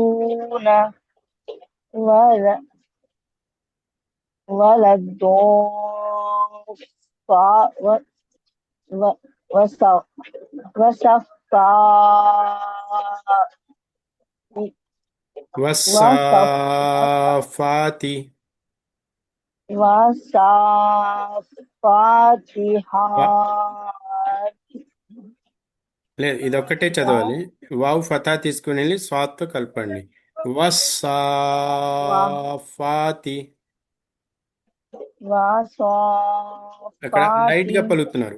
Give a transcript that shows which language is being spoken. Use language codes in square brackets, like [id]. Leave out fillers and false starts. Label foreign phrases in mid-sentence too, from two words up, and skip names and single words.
[ar] ولا تحاضون والضالين و- وصف وصف [te] والصافات వా- లేదు ఇదొక్కటే చదవాలి. వావ్ ఫతా తీసుకుని వెళ్ళి స్వాత్తో కలపండి. వస్సాఫాతి అక్కడ లైట్ గా పలుకుతున్నారు.